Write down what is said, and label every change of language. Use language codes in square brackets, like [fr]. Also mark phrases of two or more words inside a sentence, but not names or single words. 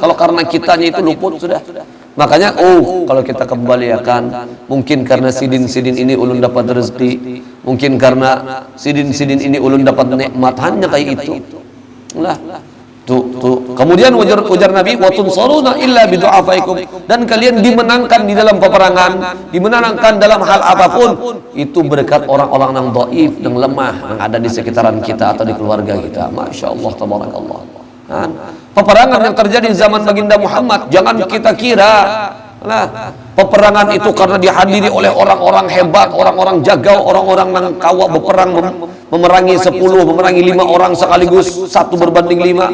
[bjn] Kalau karena kitanya itu luput sudah. Makanya kalau kita kembali akan mungkin karena sidin-sidin ini ulun dapat rezeki, mungkin karena sidin-sidin ini ulun dapat nikmat, hanya kayak itu. Lah. Tuh. Kemudian ujar Nabi, [ar] wa tunsaruna illa bidu'afaikum, [id] dan kalian dimenangkan di dalam peperangan, dimenangkan dalam hal apapun itu berkat orang-orang yang dhaif, yang lemah, yang ada di sekitaran kita atau di keluarga kita. [ar] Masya Allah, tabarakallah. [id] Peperangan yang terjadi zaman baginda Muhammad, jangan kita kira peperangan itu karena dihadiri oleh orang-orang hebat, orang-orang jagau, orang-orang yang kawa berperang memerangi 10, memerangi 5 orang sekaligus, 1 berbanding 5.